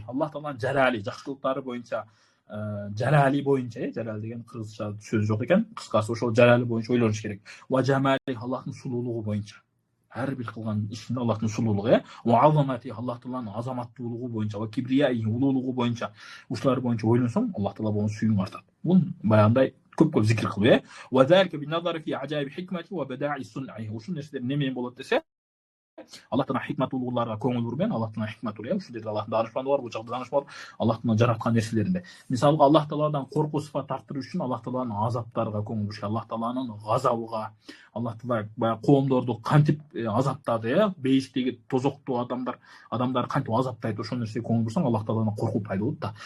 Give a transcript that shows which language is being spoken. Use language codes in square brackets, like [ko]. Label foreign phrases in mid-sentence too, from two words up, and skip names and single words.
[ky] Аллах Тааланын жалали, жакшылыктары боюнча, жалали боюнча, жалал деген кыргызча сөз жок экен, кыскасы ошол жалали боюнча ойлонуш керек. [ar] وجمال, [ky] Аллахтын сулуулугу боюнча. Ар бир кылган ишинде Аллахтын сулуулугу, [ar] وعظمة, [ky] Аллах Тааланын азаматтуулугу боюнча, [ar] وكبرياء, [ky] улуулугу боюнча, ушулар боюнча ойлонсоң, Аллах Таала болгон сүйүүң артат. Бул баягындай көп зикир кылуу, [ar] وذلك بالنظر في عجائب حكمته وبدائع صنعه. [ky] Ушул нерселер немен болот десе, Аллах Таала хикматулууларга көңүл бурбен, Аллах Таала хикматул, ушул жерде Аллахтын даанышмандыгы бар, бул жакта даанышман бар, Аллах Таала жараткан нерселеринде. Мисалга, Аллах Тааладан коркуу сыфат арттыруу үчүн Аллах Тааланын азаптарга көңүл буруш, Аллах Тааланын газабыга, Аллах Таала баягы коомдорду кантип азаптады, бейиштеги тозоктуу адамдар кантип азаптайт, ошол нерсеге көңүл бурсаң, Аллах Тааладан коркуу пайда болот да.